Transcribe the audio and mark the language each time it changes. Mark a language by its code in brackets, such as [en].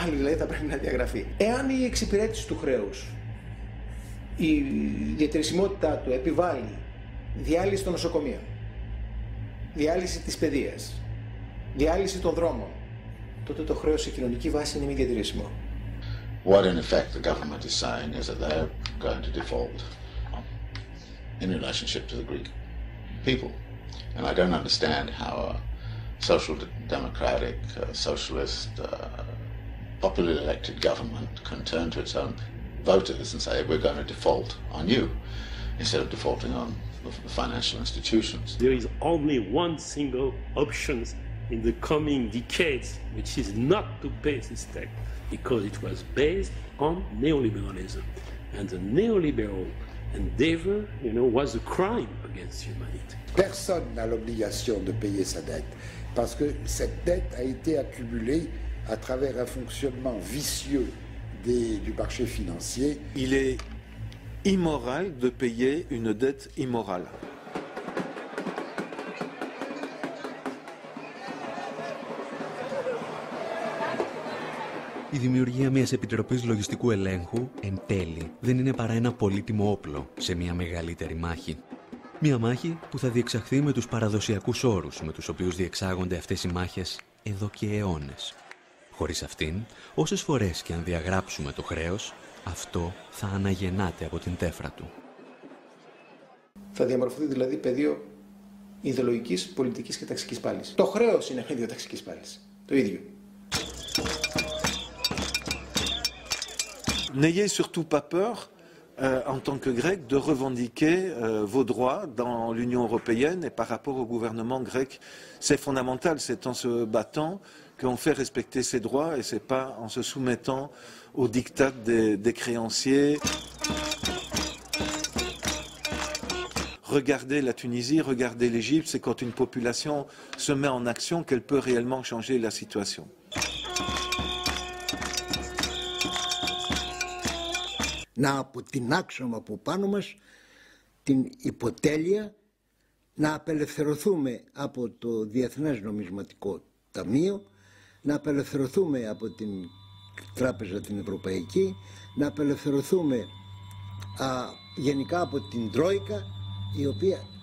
[el] Πάλι δηλαδή θα πρέπει να διαγραφεί. Εάν η εξυπηρέτηση του χρέους, η διατηρησιμότητά του επιβάλλει διάλυση των νοσοκομείων, διάλυση της παιδείας, διάλυση των δρόμων, τότε το χρέος σε κοινωνική βάση είναι μη διατηρήσιμο. [en] What in effect the government is saying is that they're going to default in relationship to the Greek people. And I don't understand how a social democratic, socialist, popularly elected government can turn to its own voters and say we're going to default on you instead of defaulting on the financial institutions. There is only one single option in the coming decades, which is not to pay this debt, because it was based on neoliberalism. And the neoliberal endeavor, was a crime against humanity. [fr] Personne n'a l'obligation de payer sa dette, parce que cette dette a été accumulée à travers un fonctionnement vicieux du marché financier. Il est immoral de payer une dette immorale. [el] Η δημιουργία μιας Επιτροπής Λογιστικού Ελέγχου, εν τέλει, δεν είναι παρά ένα πολύτιμο όπλο σε μια μεγαλύτερη μάχη. Μια μάχη που θα διεξαχθεί με τους παραδοσιακούς όρους με τους οποίους διεξάγονται αυτές οι μάχες εδώ και αιώνες. Χωρίς αυτήν, όσες φορές και αν διαγράψουμε το χρέος, αυτό θα αναγεννάται από την τέφρα του. Θα διαμορφωθεί δηλαδή πεδίο ιδεολογικής, πολιτικής και ταξικής πάλης. Το χρέος είναι πεδίο ταξικής πάλης. Το ίδιο. [fr] N'ayez surtout pas peur, en tant que Grec, de revendiquer vos droits dans l'Union européenne et par rapport au gouvernement grec. C'est fondamental, c'est en se battant qu'on fait respecter ses droits et c'est pas en se soumettant au diktat des créanciers. Regardez la Tunisie, regardez l'Égypte, c'est quand une population se met en action qu'elle peut réellement changer la situation. [el] Να αποτινάξουμε από πάνω μας την υποτέλεια, να απελευθερωθούμε από το Διεθνές Νομισματικό Ταμείο, να απελευθερωθούμε από την Τράπεζα την Ευρωπαϊκή, να απελευθερωθούμε γενικά από την Τρόικα, η οποία